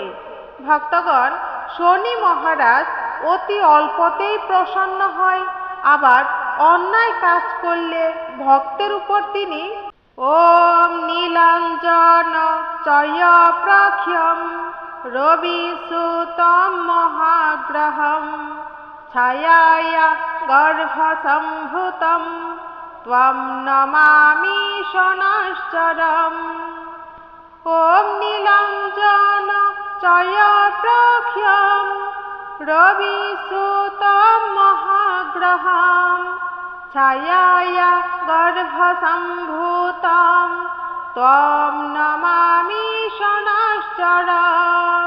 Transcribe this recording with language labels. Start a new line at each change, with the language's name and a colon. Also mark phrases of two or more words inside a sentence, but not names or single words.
Bangla: ভক্তগণ, শনি মহারাজ অতি অল্পতেই প্রসন্ন হয়, আবার অন্যায় কাজ করলে ভক্তের উপর তিনি
Sanskrit: ओम् नीलाञ्जन चय प्रख्यम् रवि सुतम् महाग्रहम् छायाया गर्भसम्भूतम् त्वम् नमामि शनैश्चरम्। ओम् नीलाञ्जन चय प्रख्यम् रवि सुतम् महाग्रहम् छायाया गर्भसम्भूतम् त्वम् नमामि शनैश्चरम्।